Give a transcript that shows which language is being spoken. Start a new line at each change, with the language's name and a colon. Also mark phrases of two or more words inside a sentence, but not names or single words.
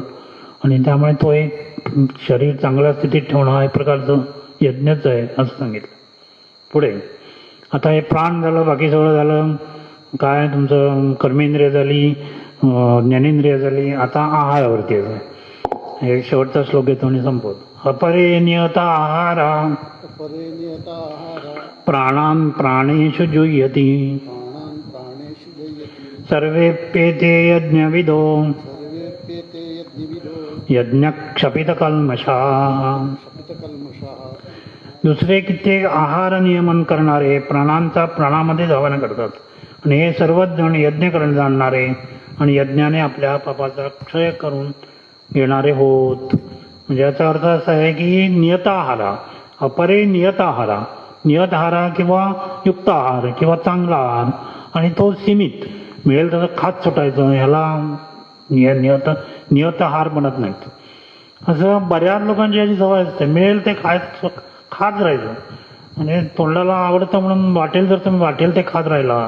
Marathi: आणि त्यामुळे तो एक शरीर चांगल्या स्थितीत ठेवणं हा एक प्रकारचं यज्ञच आहे असं सांगितलं. पुढे आता हे प्राण झालं, बाकी सगळं झालं, काय तुमचं कर्मेंद्रिय झाली, ज्ञानेंद्रिय झाली. आता आहारावरती आहे. हे शेवटचा श्लोक येतो आणि संपवतो.
Sanskrit: अपरे नियता आहारा अपरे नियता आहारा प्राणान प्राणेषु जुह्यति प्राणान् प्राणेषु जयति सर्वेप्येते यज्ञविदो सर्वेप्येते यज्ञविदो यज्ञक्षपितकल्मषाः. शपितकल्मषाः.
Marathi: दुसरे कित्येक आहार नियमन करणारे प्राणांचा प्राणामध्ये धावण करतात आणि हे सर्वच जण यज्ञ करून जाणणारे आणि यज्ञाने आपल्या पापाचा क्षय करून घेणारे होत. म्हणजे याचा अर्थ असा आहे की
Sanskrit: नियत आहारा, अपरे नियत आहारा, नियत आहारा
Marathi: किंवा युक्त आहार किंवा चांगला आहार आणि तो सीमित मिळेल तसं खात सुटायचं, ह्याला नियत आहार म्हणत नाहीत. असं बऱ्याच लोकांची याची सवय असते, मिळेल ते खात राहायचं. म्हणजे तोंडाला आवडतं म्हणून वाटेल जर तुम्ही वाटेल ते खात राहिला.